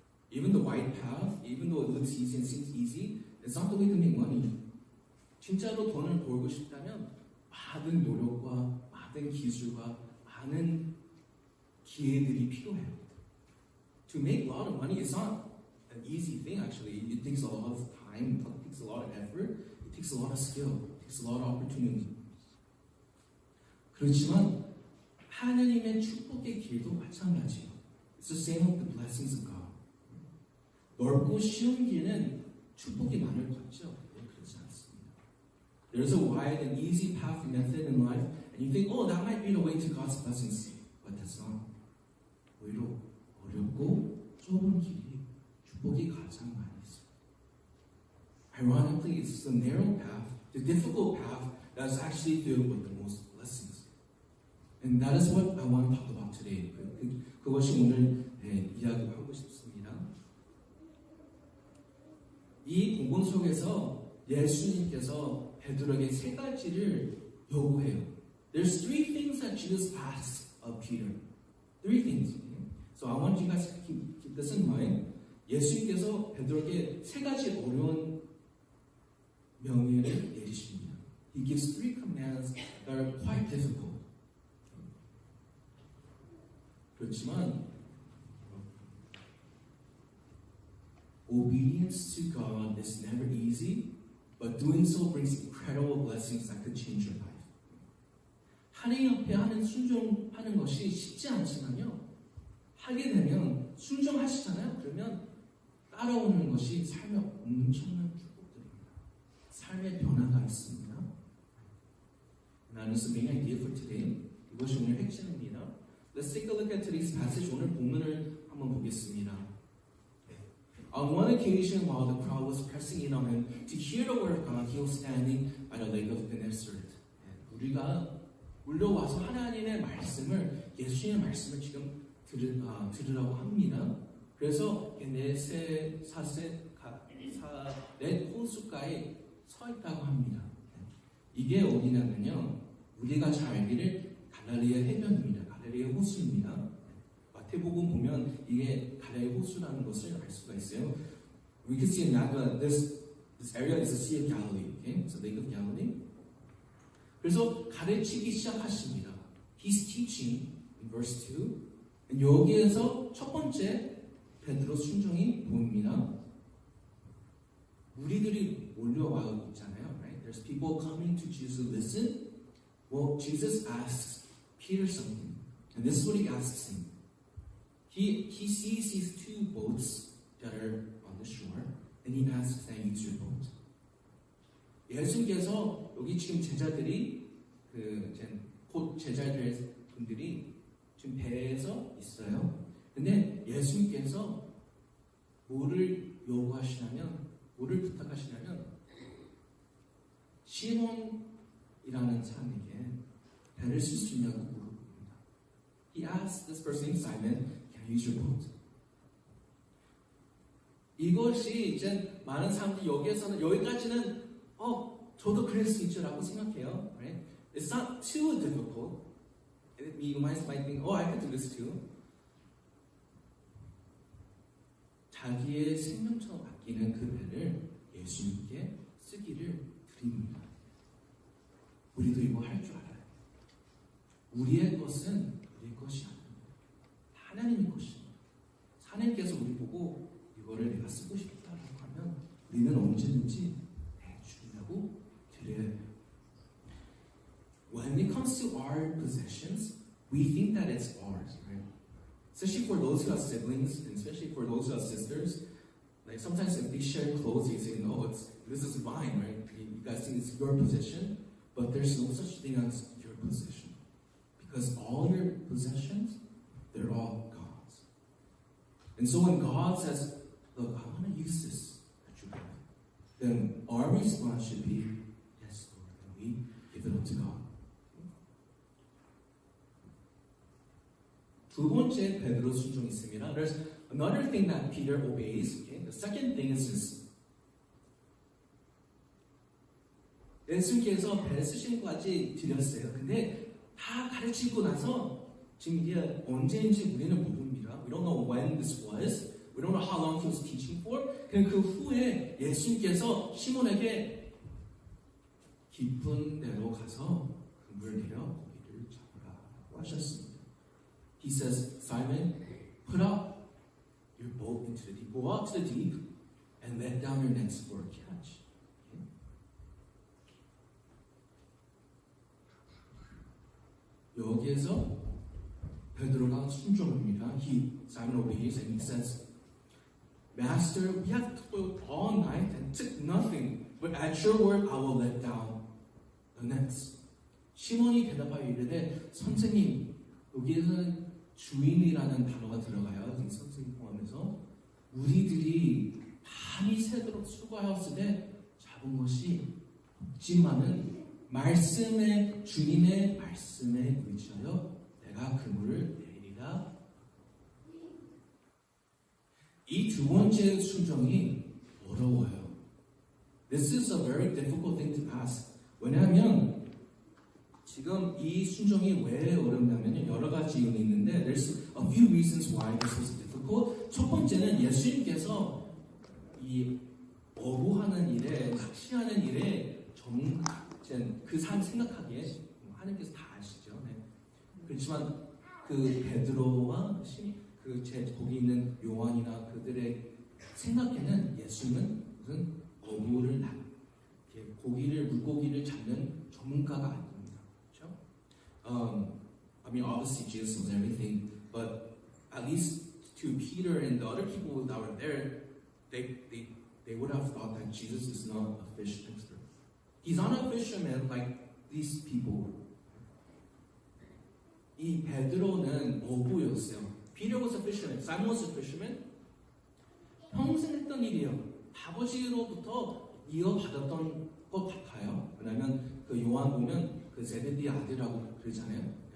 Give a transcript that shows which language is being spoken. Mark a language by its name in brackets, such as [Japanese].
[English] Even the wide path, even though it looks easy and seems easy, it's not the way to make money. [Korean] 진짜로 돈을 벌고 싶다면 많은 노력과 많은 기술과 많은 기회들이 필요해요. [English] To make a lot of money, it's not an easy thing actually. It takes a lot of time, it takes a lot of effort, it takes a lot of skill, it takes a lot of opportunity. [Korean] 그렇지만 하나님의 축복의 길도 마찬가지예요. [English] It's the same with the blessings of God. [Korean] 넓고 쉬운 길은 축복이 많을 것 같죠? 그렇지 않습니다. [English] There's a wide and easy path method in life, and you think, oh, that might be the way to God's blessings, but that's not. [Korean] 오히려 어렵고 좁은 길이 축복이 가장 많이 있어요. [English] Ironically, it's the narrow path, the difficult path, that's actually filled with the most blessings. And that is what I want to talk about today. [Korean] 그것이 오늘 이야기하고 싶습니다. 이 본문 속에서 예수님께서 베드로에게 세 가지를 요구해요. [English] There's three things that Jesus asks of Peter. Three things. So I want you guys to keep this in mind. [Korean] 예수님께서 베드로에게 세 가지 어려운 명령을 내리십니다. [English] He gives three commands that are quite difficult. [Korean] 그렇지만 [English] obedience to God is never easy, but doing so brings incredible blessings that could change your life. [Korean] 하나님 앞에 하는 순종하는 것이 쉽지 않지만요. 하게 되면 순종하시잖아요. 그러면 따라오는 것이 삶에 엄청난 축복들입니다. 삶의 변화가 있습니다. [English] And that's the main idea for today. [Korean] 이것이 오늘 핵심입니다. [English] Let's take a look at today's passage. [Korean] 오늘 본문을 한번 보겠습니다. [English] On one occasion, while the crowd was pressing in on him to hear the word of God, he was standing by the lake of Gennesaret. [Korean] 우리가 물려와서 하나님의 말씀을, 예수님의 말씀을 지금 들으라고 합니다. 그래서 게네사렛 호숫가에 서 있다고 합니다. 이게 어디냐면요, 우리가 잘 알기를 갈릴리아 해변입니다. 갈릴리아 호수입니다. 마태복음 보면 이게 갈릴리아 호수라는 것을 알 수가 있어요. [English] We can see in that this area is the Sea of Galilee, okay? It's the Lake of Galilee. [Korean] 그래서 가르치기 시작하십니다. [English] He's teaching in verse 2. [Korean] 여기에서 첫 번째 베드로 순종이 보입니다. 무리들이 몰려와 있잖아요. [English] Right? There's people coming to Jesus. Listen. Well, Jesus asks Peter something. And this is what he asks him. He sees these two boats that are on the shore. And he asks them, use your boat. [Korean] 예수님께서 여기 지금 제자들이 곧 제자들 분들이 지금 배에서 있어요. 근데 예수님께서 뭐를 요구하시냐면, 뭐를 부탁하시냐면, 시몬이라는 사람에게 배를 쓸 수 있냐고 물어봅니다. [English] He asked this person named Simon, can I use your boat? [Korean] 이것이 이제 많은 사람들이 여기까지는 저도 그럴 수 있죠라고 생각해요. [English] Right? It's not too difficult. You might think, I can do this too. [Korean] 자기의 생명처럼 아끼는 그 배를 예수님께 쓰기를 드립니다. 우리도 이거 할 줄 알아요. 우리의 것은 우리의 것이 아닙니다. 하나님의 것입니다. 하나님께서 우리 보고 이거를 내가 쓰고 싶다라고 하면 우리는 언제든지 해주려고 드려야 해요. [English] When it comes to our possessions, we think that it's ours, right? Especially for those who have siblings, and especially for those who have sisters. Like sometimes if they share clothes, you say, no, this is mine, right? You guys think it's your possession, but there's no such thing as your possession. Because all your possessions, they're all God's. And so when God says, look, I want to use this that you have, then our response should be, yes, Lord, and we give it up to God. [Korean] 두 번째 베드로 순종이 있습니다. [English] There's another thing that Peter obeys. Okay? The second thing is this. [Korean] 예수님께서 배 쓰신 것까지 드렸어요. 근데 다 가르치고 나서 지금 이게 언제인지 우리는 모릅니다. [English] We don't know when this was. We don't know how long he was teaching for. [Korean] 그 후에 예수님께서 시몬에게 깊은 데로 가서 그물 내려 고기를 잡으라고 하셨습니다. [English] He says, Simon, put out your boat into the deep. Go out to the deep and let down your nets for a catch. Okay? [Korean] 여기에서 베드로가 순종합니다. [English] Simon obeys and he says, Master, we have toiled all night and took nothing, but at your word I will let down the nets. [Korean] 시몬이 대답하여 이르되, 선생님, 여기에서는 주인이라는 단어가 들어가요. 선생님 포함해서 우리들이 밤이 새도록 수고하였으되 잡은 것이 없지만은 말씀의 주님의 말씀에 의지하여 내가 그물을 내리라. 이 두 번째 순종이 어려워요. [English] This is a very difficult thing to ask. [Korean] 왜냐하면 지금 이 순종이 왜 어렵냐면 여러 가지 이유는 있는데 [English] there's a few reasons why this is difficult. [Korean] 첫 번째는 예수님께서 이 어부하는 일에 낚시하는 일에 그 사람 생각하기에 하나님께서 다 아시죠. 네. 그렇지만 그 베드로와 거기 있는 요한이나 그들의 생각에는 예수님은 무슨 어부를 물고기를 잡는 전문가가 아닙니다. [English] I mean, obviously Jesus knows everything, but at least to Peter and the other people that were there, they would have thought that Jesus is not a fish expert. He's not a fisherman like these people were. [Korean] 이 베드로는 어부였어요. [English] Peter was a fisherman. Simon was a fisherman. [Korean] 평생 했던 일이에요. 아버지로부터 이어받았던 것 같아요. 왜냐하면 그 요한 보면 그 제베디 아들이라고 그러잖아요.